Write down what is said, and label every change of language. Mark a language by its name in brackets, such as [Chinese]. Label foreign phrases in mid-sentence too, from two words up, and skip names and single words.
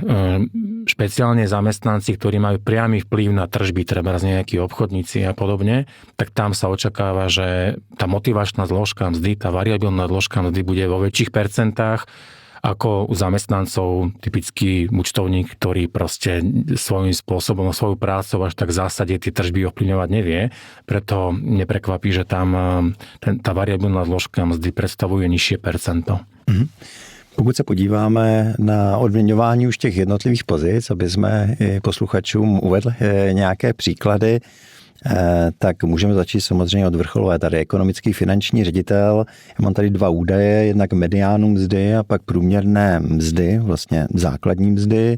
[Slovak] Špeciálne zamestnanci, ktorí majú priamy vplyv na tržby, treba nejakí obchodníci a podobne, tak tam sa očakáva, že tá motivačná zložka mzdy, tá variabilná zložka mzdy bude vo väčších percentách ako u zamestnancov, typický účtovník, ktorý proste svojím spôsobom, svojou prácou až tak v zásade tie tržby ovplyvňovať nevie. Preto neprekvapí, že tam tá variabilná zložka mzdy predstavuje nižšie percento. [Czech] Pokud se podíváme na odměňování už těch jednotlivých pozic, aby jsme posluchačům uvedli nějaké příklady, tak můžeme začít samozřejmě od vrcholové. Tady ekonomický finanční ředitel. Já mám tady dva údaje, jednak mediánu mzdy a pak průměrné mzdy, vlastně základní mzdy.